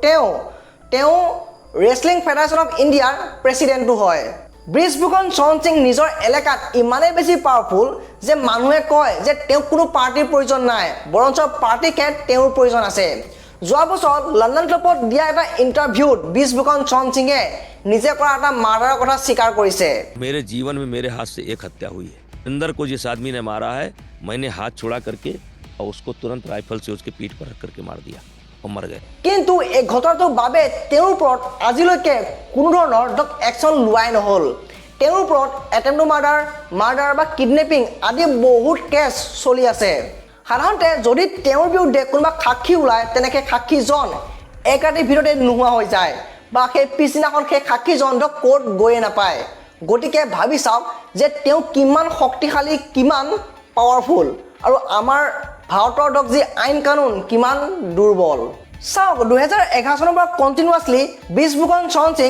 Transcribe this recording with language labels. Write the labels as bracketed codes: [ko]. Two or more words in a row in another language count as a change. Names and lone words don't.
[as] তেওঁ ৰেছলিং ফেডাৰেশ্যন অফ ইণ্ডিয়াৰ প্ৰেছিডেণ্টো হয় ব্ৰিজভূষণ চৰণ সিং নিজৰ এলেকাত ইমানেই বেছি পাৱাৰফুল যে মানুহে কয় যে তেওঁক কোনো পাৰ্টিৰ প্ৰয়োজন নাই বৰঞ্চ পাৰ্টিকে তেওঁৰ প্ৰয়োজন আছে যোৱা বছৰ লণ্ডন ক্লাবত দিয়া এটা ইণ্টাৰভিউত ব্ৰিজভূষণ চৰণ সিঙে নিজে কৰা এটা মাৰ্ডাৰৰ কথা স্বীকাৰ কৰিছে [hi] मेरे जीवन में मेरे हाथ से एक हत्या हुई है अंदर को जिस आदमी ने मारा है मैंने हाथ छुड़ा करके और उसको तुरंत राइफल से उसके पीठ पर रख करके मार दिया और मर गए [as] কিন্তু এই ঘটনাটোৰ বাবে তেওঁৰ ওপৰত আজিলৈকে কোনো ধৰণৰ একশ্যন লোৱাই নহ'ল তেওঁৰ ওপৰত [en] attempt to murder [as] বা কিডনেপিং আদি বহুত কেছ চলি আছে সাধাৰণতে যদি তেওঁৰ বিৰুদ্ধে কোনোবা সাক্ষী ওলায় তেনেকৈ সাক্ষীজন এক ৰাতিৰ ভিতৰতে নোহোৱা হৈ যায় বা সেই পিছদিনাখন সেই সাক্ষীজন কোৰ্ট গৈয়ে নাপায় গতিকে ভাবি চাওক যে তেওঁ কিমান শক্তিশালী কিমান পাৱাৰফুল আৰু আমাৰ ভাৰতৰ যি আইন কানুন কিমান দুৰ্বল চাওক 2011 চনৰ পৰা কণ্টিনিউৱাছলি ব্ৰিজভূষণ শৰণ সিং